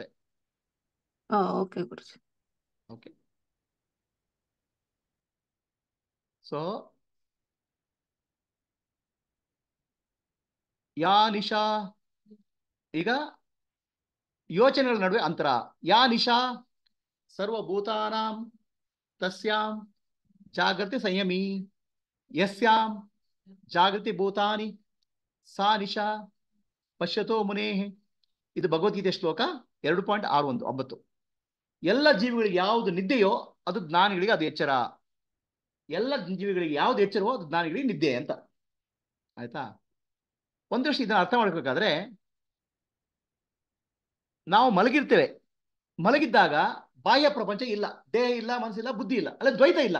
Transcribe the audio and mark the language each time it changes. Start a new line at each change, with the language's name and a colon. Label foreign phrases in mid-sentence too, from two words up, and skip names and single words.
Kannada: ಓಕೆ ಗುರುಜಿ. ಓಕೆ, ಸೊ
Sanskrit: ಯಾ ನಿಶಾ,
Kannada: ಈಗ ಯೋಚನೆಗಳ ನಡುವೆ ಅಂತರ.
Sanskrit: ಯಾ ನಿಶಾ ಸರ್ವಭೂತಾನಾಂ ತಸ್ಯಾಂ ಜಾಗೃತಿ ಸಂಯಮಿ, ಯಸ್ಯಾಂ ಜಾಗೃತಿ ಭೂತಾನಿ ಸಾ ನಿಶಾ ಪಶ್ಯತೋ ಮುನೇಹ್.
Kannada: ಇದು ಭಗವದ್ಗೀತೆ ಶ್ಲೋಕ 2.61. ಎಲ್ಲ ಜೀವಿಗಳಿಗೆ ಯಾವುದು ನಿದ್ದೆಯೋ ಅದು ಜ್ಞಾನಿಗಳಿಗೆ ಅದು ಎಚ್ಚರ. ಎಲ್ಲ ಜೀವಿಗಳಿಗೆ ಯಾವ್ದು ಎಚ್ಚರವೋ ಅದು ಜ್ಞಾನಿಗಳಿಗೆ ನಿದ್ದೆ ಅಂತ. ಆಯ್ತಾ? ಒಂದಷ್ಟು ಇದನ್ನ ಅರ್ಥ ಮಾಡ್ಬೇಕಾದ್ರೆ, ನಾವು ಮಲಗಿರ್ತೇವೆ, ಮಲಗಿದ್ದಾಗ ಬಾಹ್ಯ ಪ್ರಪಂಚ ಇಲ್ಲ, ದೇಹ ಇಲ್ಲ, ಮನಸ್ಸಿಲ್ಲ, ಬುದ್ಧಿ ಇಲ್ಲ, ಅಲ್ಲ ದ್ವೈತ ಇಲ್ಲ.